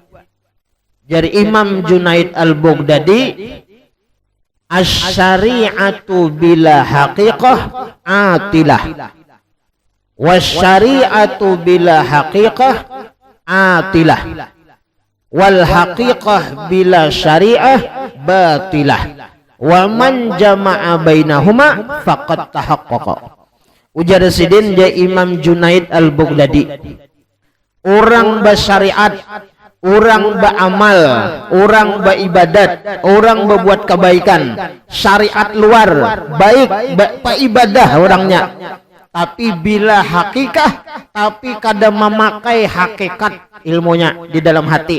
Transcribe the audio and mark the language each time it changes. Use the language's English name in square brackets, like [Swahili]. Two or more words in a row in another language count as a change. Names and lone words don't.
[Arabic] Jadi Imam Junaid Al-Baghdadi, الشريعة بلا حقيقة عاطلة والشريعة بلا حقيقة عاطلة والحقيقة بلا شريعة باطلة, ومن جمع بينهما فقد تحقق. [Banjar] Ujar sidin dia Imam Junaid Al-Baghdadi, orang bersyariat, orang beramal, orang beribadat, orang berbuat kebaikan, syariat luar baik, ibadah orangnya, tapi bila hakikah, tapi kada memakai hakikat ilmunya di dalam hati.